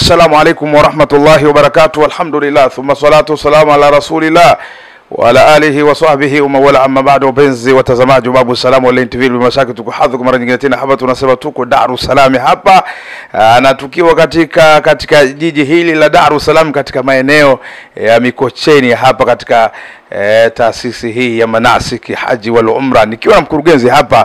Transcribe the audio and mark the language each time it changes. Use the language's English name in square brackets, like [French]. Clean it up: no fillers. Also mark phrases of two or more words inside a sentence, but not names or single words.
[Arabic] السلام عليكم ورحمة الله وبركاته. الحمد لله، ثم الصلاة والسلام على رسول الله وعلى آله وصحبه ومن والاه، أما بعد. [Swahili] Wapenzi watazamaji wa Babu Salam Online TV, bila shaka tuko hadhi kwa mara nyingine tena hapa. Tunasema tuko Dar es Salaam hapa, na tukiwa katika jiji hili la Dar es Salaam, katika maeneo ya Mikocheni hapa, katika taasisi hii ya [Arabic] مناسك الحج والعمرة, [Swahili] nikiwa na mkurugenzi hapa.